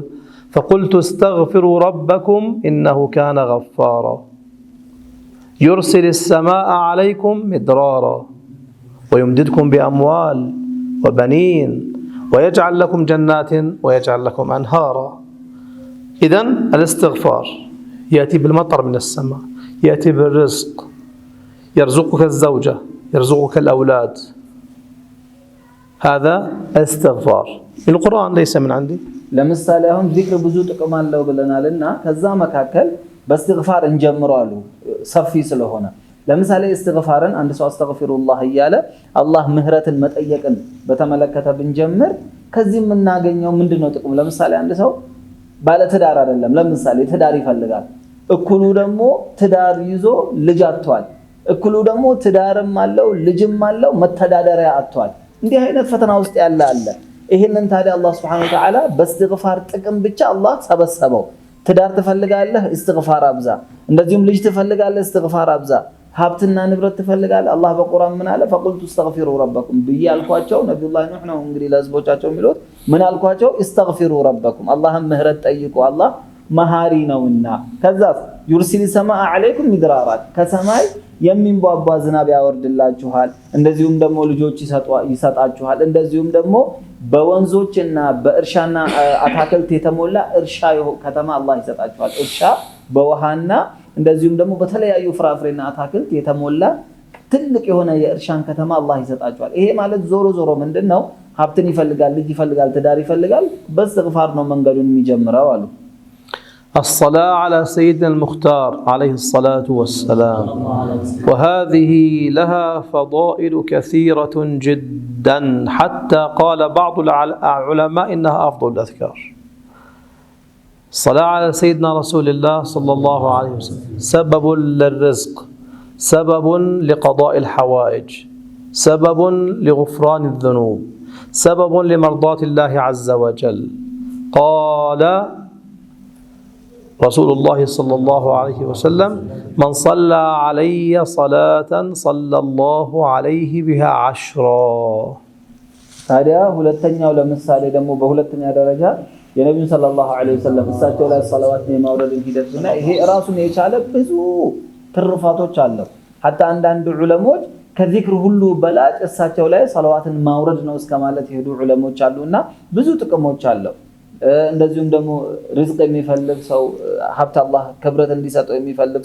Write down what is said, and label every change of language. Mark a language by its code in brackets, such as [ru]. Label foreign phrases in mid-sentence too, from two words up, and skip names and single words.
[ar] فقلت استغفروا ربكم إنه كان غفارا يرسل السماء عليكم مدرارا ويمددكم بأموال وبنين ويجعل لكم جنات ويجعل لكم أنهارا. إذن الاستغفار يأتي بالمطر من السماء، يأتي بالرزق، يرزقك الزوجة، يرزقك الأولاد. هذا الاستغفار. القرآن ليس من عندي. [am] ለምሳሌ አሁን ዚክር ብዙ ጥቅም አለው ብለናልና ከዛ መካከል በእስትግፋር እንጀምራሉ ሰፊ ስለሆነ ለምሳሌ እስትግፋርን አንድ ሰው አስተግፊሩላህ እያለ አላህ ምህረትን መጠየቅን በተመለከተ ብንጀምር ከዚህ የምናገኘው ምንድነው ጥቅም? ለምሳሌ አንድ ሰው ባለ ትዳር አይደለም፣ ለምሳሌ ትዳር ይፈልጋል። እኩሉ ደግሞ ትዳር ይዞ ልጅ አጥቷል። እኩሉ ደግሞ ትዳርም አለው ልጅም አለው መተዳደሪያ አጥቷል። እንዲህ አይነት ፈተና ውስጥ ያለ አለ። ይሄንን ታዲያ አላህ [ar] سبحانه وتعالى [am] በእስትግፋር ጥቅም ብቻ አላህ ሰበሰበው። ትዳር ትፈልጋለህ እስትግፋር አብዛ፣ እንደዚሁም ልጅ ትፈልጋለህ እስትግፋር አብዛ፣ ሀብትና ንብረት ትፈልጋለህ አላህ በቁርአን ምን አለ? [ar] فقلت استغفروا ربكم [am] ብያልኳቸው ነብዩላህ ኑህ ነው እንግዲህ ለህዝቦቻቸው የሚሉት ምን አልኳቸው? [ar] استغفروا ربكم [am] አላህም ምህረት ጠይቁ አላህ መሃሪ ነውና። ከዛስ [ar] يرسل السماء عليكم مدرارا [am] ከሰማይ የሚንቧቧ ዝናብ ያወርድላችኋል፣ እንደዚሁም ደግሞ ልጆች ይሰጣችኋል፣ እንደዚሁም ደግሞ በወንዞችና በእርሻና አታክልት የተሞላ እርሻ ከተማ አላህ ይሰጣችኋል። እርሻ በውሃና እንደዚሁም ደግሞ በተለያዩ ፍራፍሬና አታክልት የተሞላ ትልቅ የሆነ የእርሻን ከተማ አላህ ይሰጣችኋል። ይሄ ማለት ዞሮ ዞሮ ምንድነው? ሀብትን ይፈልጋል፣ ልጅ ይፈልጋል፣ ትዳር ይፈልጋል። በእስትግፋር ነው መንገዱን የሚጀምረው አሉ። [ar] الصلاة على سيدنا المختار عليه الصلاة والسلام، وهذه لها فضائل كثيرة جدا حتى قال بعض العلماء إنها أفضل الأذكار. الصلاة على سيدنا رسول الله صلى الله عليه وسلم سبب للرزق، سبب لقضاء الحوائج، سبب لغفران الذنوب، سبب لمرضاة الله عز وجل. قال رسول الله صلى الله عليه وسلم من صلى علي صلاة صلى الله عليه بها 10. [am] ታዲያ ሁለተኛው ለምሳሌ ደግሞ በሁለተኛ ደረጃ የነብዩ [ar] صلى الله عليه وسلم [am] እሳቸው ላይ ሰላዋት የማውረድን ሂደትና ይሄ ራሱን የቻለ ብዙ ትርፋቶች አለው። hatta አንዳንድ ዑለሞች ከዚክር ሁሉ በላጭ እሳቸው ላይ ሰላዋትን ማውረድ ነው እስከማለት የሄዱ ዑለሞች አሉና ብዙ ጥቅሞች አለው። እንደዚሁም ደግሞ ሪዝቅ የሚፈልግ ሰው ሀብት አላህ ክብረት እንዲሰጠው የሚፈልግ